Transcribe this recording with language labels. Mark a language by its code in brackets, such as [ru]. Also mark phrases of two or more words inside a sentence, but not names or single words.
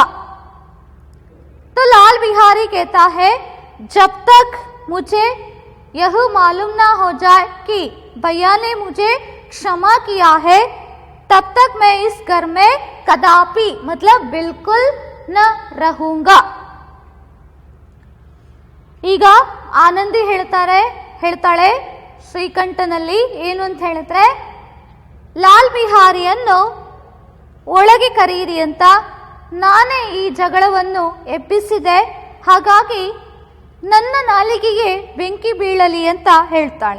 [hi] तो लाल बिहारी कहता है, जब तक मुझे यह मालूम ना हो जाए कि भैया ने मुझे क्षमा किया है, तब तक मैं इस घर में कदापि मतलब बिल्कुल न रहूंगा। [kn] ಈಗ ಆನಂದಿ ಹೇಳ್ತಾಳೆ ಶ್ರೀಕಂಠನಲ್ಲಿ ಏನು ಅಂತ ಹೇಳಿದ್ರೆ, ಲಾಲ್ ಬಿಹಾರಿಯನ್ನು ಒಳಗೆ ಕರೀರಿ ಅಂತ ನಾನೇ ಈ ಜಗಳವನ್ನು ಎಬ್ಬಿಸಿದೆ, ಹಾಗಾಗಿ ನನ್ನ ನಾಲಿಗೆಗೆ ಬೆಂಕಿ ಬೀಳಲಿ ಅಂತ ಹೇಳ್ತಾಳೆ.